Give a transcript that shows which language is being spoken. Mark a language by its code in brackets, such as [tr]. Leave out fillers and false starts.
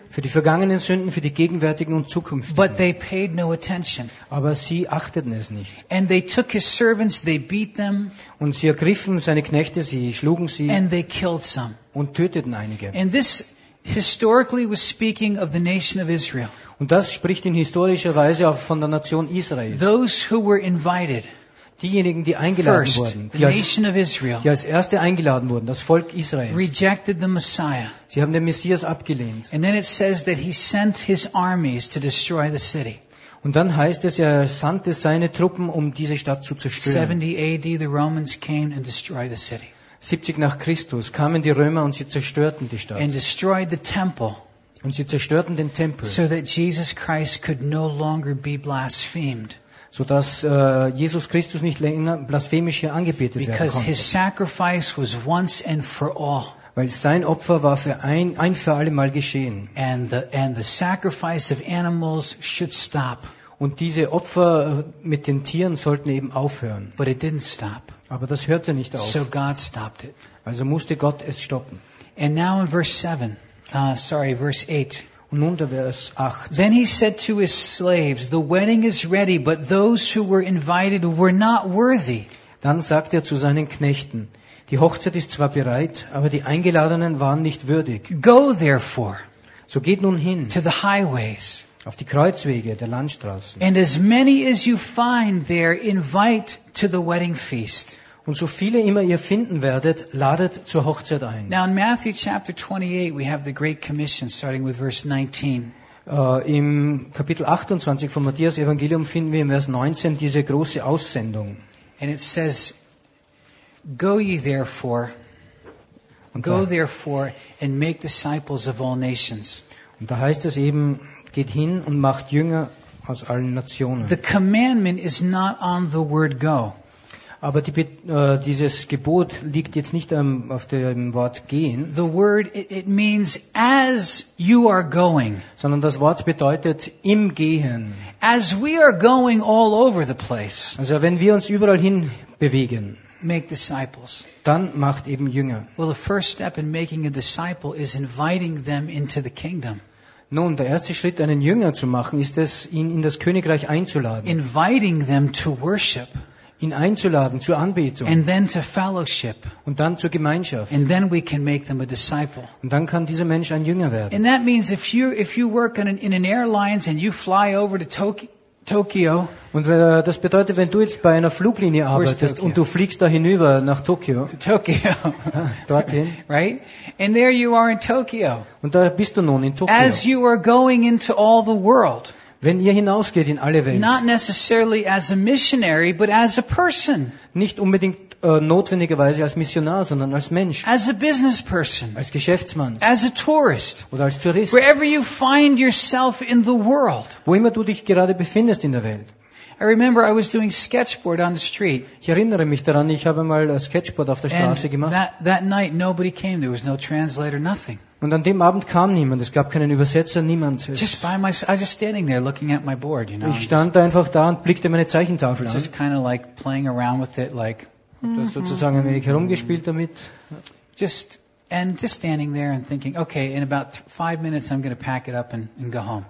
[de] Für die vergangenen Sünden, für die gegenwärtigen und zukünftigen. [en] But they paid no attention. [de] Aber sie achteten es nicht. [en] And they took his servants, they beat them. [de] Und sie ergriffen seine Knechte, sie schlugen sie. [en] And they killed some. [de] Und töteten einige. [en] And this historically was speaking of the nation of Israel. [de] Und das spricht in historischer Weise auch von der Nation Israel. [en] Those who were invited. [de] Diejenigen, die eingeladen [en] first, [de] wurden, die als erste eingeladen wurden, das Volk Israel, [en] rejected the Messiah. [de] Sie haben den Messias abgelehnt. [en] And then it says that he sent his armies to destroy the city. [de] Und dann heißt es, er sandte seine Truppen, um diese Stadt zu zerstören. [en] 70 AD, the Romans came and destroyed the city. [de] 70 nach Christus kamen die Römer und sie zerstörten die Stadt. [en] And destroyed the temple. [de] Und sie zerstörten den Tempel. [en] So that Jesus Christ could no longer be blasphemed. [de] So dass Jesus Christus nicht länger blasphemisch hier angebetet werden konnte. [en] Because his sacrifice was once and for all. [de] Weil sein Opfer war für ein für alle Mal geschehen. [en] And the sacrifice of animals should stop. [de] Und diese Opfer mit den Tieren sollten eben aufhören. [en] But it didn't stop. [de] Aber das hörte nicht auf. [en] So God stopped it. [de] Also musste Gott es stoppen. [en] And now in verse 8. [de] Und nun der Vers 8. [en] Then he said to his slaves, the wedding is ready, but those who were invited were not worthy. [de] Dann sagte er zu seinen Knechten, die Hochzeit ist zwar bereit, aber die Eingeladenen waren nicht würdig. [en] Go therefore. [de] So geht nun hin. [en] To the highways. [de] Auf die Kreuzwege der Landstraßen. [en] And as many as you find there, invite to the wedding feast. [de] Und so viele immer ihr finden werdet, ladet zur Hochzeit ein. [en] Now in Matthew chapter 28 we have the great commission starting with verse 19. [de] Im Kapitel 28 vom Matthäus Evangelium finden wir im Vers 19 diese große Aussendung. [en] And it says, go ye therefore, [de] und [en] go therefore and make disciples of all nations. [de] Und da heißt es eben, geht hin und macht Jünger aus allen Nationen. [en] The commandment is not on the word go. [de] Aber dieses Gebot liegt jetzt nicht auf dem Wort gehen. [en] The word it means as you are going. [de] Sondern das Wort bedeutet im Gehen. [en] As we are going all over the place. [de] Also wenn wir uns überall hin bewegen. [en] Make disciples. [de] Dann macht eben Jünger. [en] Well, the first step in making a disciple is inviting them into the kingdom. [de] Nun, der erste Schritt, einen Jünger zu machen, ist es, ihn in das Königreich einzuladen. [en] Inviting them to worship. [de] Ihn einzuladen zur Anbetung. [en] And then to fellowship. [de] Und dann zur Gemeinschaft. [en] And then we can make them a disciple. [de] Und dann kann dieser Mensch ein Jünger werden. [en] And that means if you work in an airlines and you fly over to Tokio. [de] Und das bedeutet, wenn du jetzt bei einer Fluglinie arbeitest und du fliegst da hinüber nach Tokio. [en] Tokio. [de] Dorthin. [en] Right? And there you are in Tokio. [de] Und da bist du nun in Tokio. [en] As you are going into all the world. [de] Wenn ihr hinausgeht in alle Welt. [en] Not necessarily as a missionary, but as a person. [de] Nicht unbedingt notwendigerweise als Missionar, sondern als Mensch. [en] As a business person. [de] Als Geschäftsmann. [en] As a tourist. [de] Oder als Tourist. [en] Wherever you find yourself in the world. [de] Wo immer du dich gerade befindest in der Welt. [en] I remember I was doing sketchboard on the street. [de] Ich erinnere mich daran, ich habe mal Sketchboard auf der Straße gemacht. [en] That night nobody came. There was no translator, nothing. [de] Und an dem Abend kam niemand. Es gab keinen Übersetzer, niemand. [en] Just by myself, I was just standing there looking at my board, you know. [de] Ich stand da einfach da und blickte meine Zeichentafel [en] just [de] an. [en] Just kind of like playing around with it, like. [de] Das sozusagen ein wenig herumgespielt damit. [en] Just standing there and thinking, okay, in about 5 minutes I'm going to pack it up and go home.